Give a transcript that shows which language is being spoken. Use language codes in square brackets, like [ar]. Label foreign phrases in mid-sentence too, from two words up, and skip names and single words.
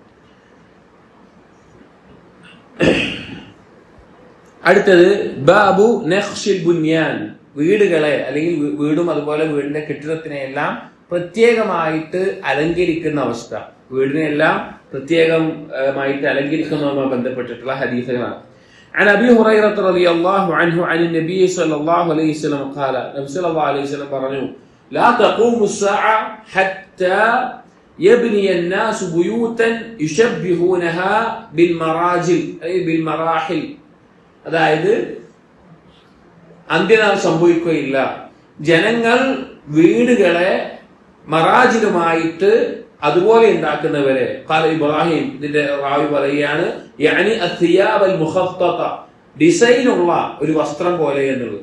[ml] അടുത്തത് [ar] باب نقش البنيان, [ml] വീടുകളെ അല്ലെങ്കിൽ വീടും അതുപോലെ വീടിന്റെ കെട്ടിടത്തിനെയെല്ലാം പ്രത്യേകമായിട്ട് അലങ്കരിക്കുന്ന അവസ്ഥ, വീടിനെല്ലാം പ്രത്യേകമായിട്ട് അലങ്കരിക്കുന്നതുമായി ബന്ധപ്പെട്ടിട്ടുള്ള ഹദീസുകളാണ്. [ar] عن أبي هريرة رضي الله عنه عن النبي صلى الله عليه وسلم قال نبي صلى الله عليه وسلم പറഞ്ഞു لا تقوم الساعة حتى يبني الناس بيوتا يشبهونها بالمراجل أي بالمراحل. [ml] അതായത് അന്ത്യനാൾ സംഭവിക്കുകയില്ല, ജനങ്ങൾ വീടുകളെ മറാജിലുമായിട്ട് അതുപോലെ ഉണ്ടാക്കുന്നവരെ. ഖാല ഇബ്രാഹിം, ഇതിന്റെ റാവി പറയുകയാണ് [ar] يعني الثياب المخططة, [ml] ഡിസൈനുള്ള ഒരു വസ്ത്രം പോലെ എന്നുള്ളത്.